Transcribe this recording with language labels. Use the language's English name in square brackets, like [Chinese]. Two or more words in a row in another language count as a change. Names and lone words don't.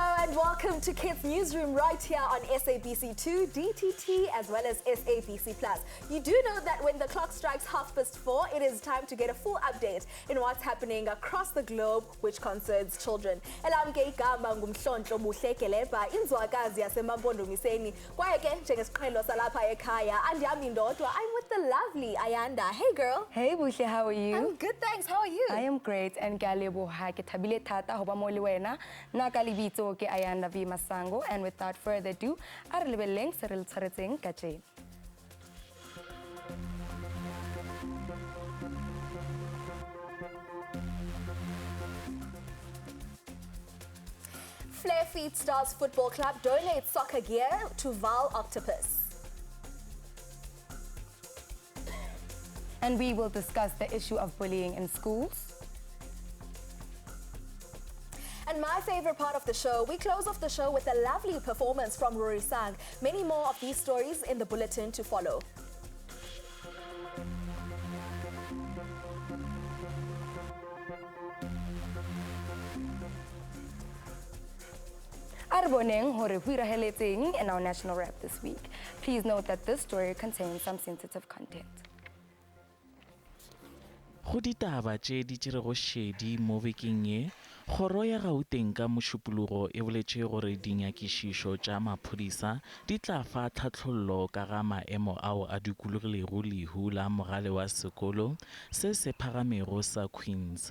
[English] and welcome to Kids Newsroom right here on SABC2, DTT, as well as SABC+. You do know that when the clock strikes 4:30, it is time to get a full update in what's happening across the globe, which concerns children. [Xhosa] Elamke igama ngumhlonto Buhlekeleba inzwakazi yasemampondomiseni. Kwaye ke njengesiqhelo salapha ekhaya, andiyami ndodwa, [English] I'm with the lovely Ayanda. Hey girl. Hey Buhle, how are you? I'm good, thanks. How are you? I am great and [Southern Sotho] ke a leboha ke thabile thata ho ba mo le wena. Nna ka lebitso ke Ayanda V Masango, [English] and without further ado, [Southern Sotho] a re lebelleng se re le tshwaretseng ka tjena. [English] Flare Feet Stars Football Club donates soccer gear to Val Octopus. And we will discuss the issue of bullying in schools. And my favorite part of the show, we close off the show with a lovely performance from Rory Sang. Many more of these stories in the bulletin to follow. [Southern Sotho] Arboneng hore ho iraheletseng [English] in our national rap this week. Please note that this story contains some sensitive content. [Northern Sotho] Go ditaba tše di tšerego šedi mo bekeng ye, kgoro ya Gauteng ka mošupologo e boletše gore dinyakišišo tša maphodisa di tla fa tlhatlhollo ka ga maemo ao a dikologilego lehu la mogale wa sekolo se se phagamego sa Queens.